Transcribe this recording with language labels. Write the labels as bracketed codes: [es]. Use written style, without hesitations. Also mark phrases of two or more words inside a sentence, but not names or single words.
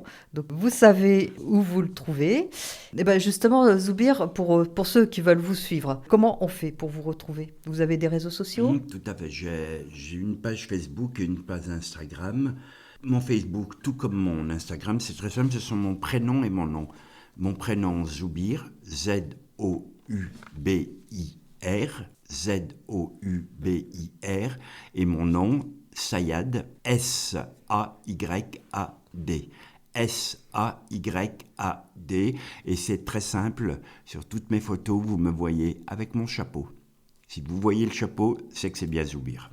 [fr] Donc, vous savez où vous le trouvez. Et ben justement, Zoubir, pour ceux qui veulent vous suivre, comment on fait pour vous retrouver? Vous avez des réseaux sociaux? Tout à fait. J'ai une page Facebook et une page Instagram. Mon Facebook, tout comme mon Instagram, c'est très simple, ce sont mon prénom et mon nom. Mon prénom Zoubir, Z-O-U-B-I-R, Z-O-U-B-I-R, et mon nom Sayad, S-A-Y-A-D. S-A-Y-A-D, et c'est très simple, sur toutes mes photos, vous me voyez avec mon chapeau. Si vous voyez le chapeau, c'est que c'est bien Zoubir.